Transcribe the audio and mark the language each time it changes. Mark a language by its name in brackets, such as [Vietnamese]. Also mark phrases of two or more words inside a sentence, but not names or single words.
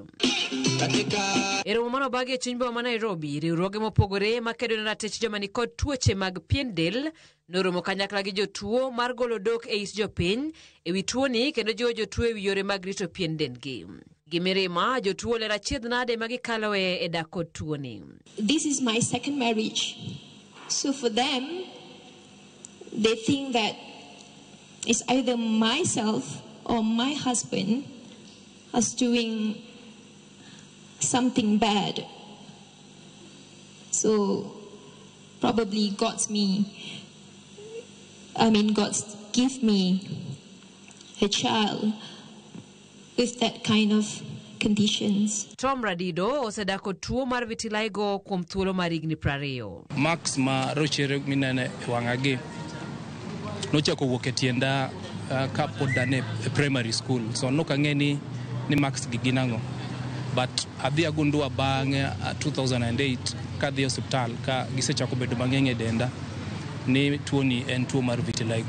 [Luo (Kenya and Tanzania)] E romo manobagi e chuny boma ma Nairobi, riwruoge mopogore makedo ne ratich joma ni kod tuoche mag pien del noromo kanyakla gi jotuo mar golo dok e is jopiny e wi tuoni kendo jiwo jotuo e wi yore mag rito pien dendgi. Gimirima jotuo lera achiedh nade magikaloe e dak kod tuoni. [English] This is my second marriage. So for them, they think that it's either myself or my husband is doing something bad. So probably God's give me a child with that kind of conditions. [Luo (Kenya and Tanzania)] Tom Radido osedak kod tuo mar vitiligo kuom thuolo mar higni 20. Max ma rochere minene wang'agi nochako wuok e tienda ka pod dane [English] primary school, [Luo (Kenya and Tanzania)] so nok ang'e ni Max gi ginang'o, but adhi agundua bang'e 2008 ka dhi hospital ka gisechako bedo mang'eny e denda ni tuoni en tuo mar vitiligo.